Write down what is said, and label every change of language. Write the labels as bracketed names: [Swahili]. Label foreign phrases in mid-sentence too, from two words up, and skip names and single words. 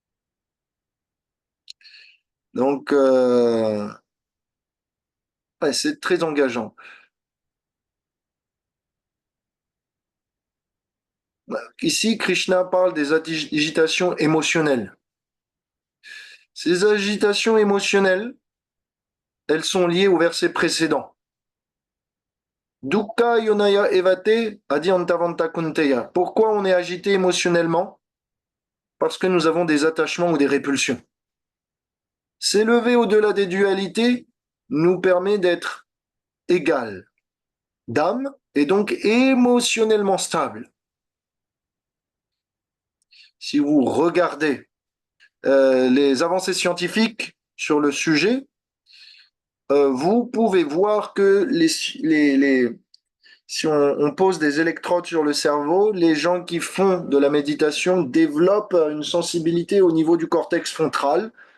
[French] Donc, ouais, c'est très engageant. Ici, Krishna parle des agitations émotionnelles. Ces agitations émotionnelles, elles sont liées au verset précédent. [Sanskrit] Dukkha yonaya evate adi antavanta kunteya. [French] Pourquoi on est agité émotionnellement? Parce que nous avons des attachements ou des répulsions. S'élever au-delà des dualités nous permet d'être égal d'âme et donc émotionnellement stable. Si vous regardez les avancées scientifiques sur le sujet, vous pouvez voir que si on pose des électrodes sur le cerveau, les gens qui font de la méditation développent une sensibilité au niveau du cortex frontal.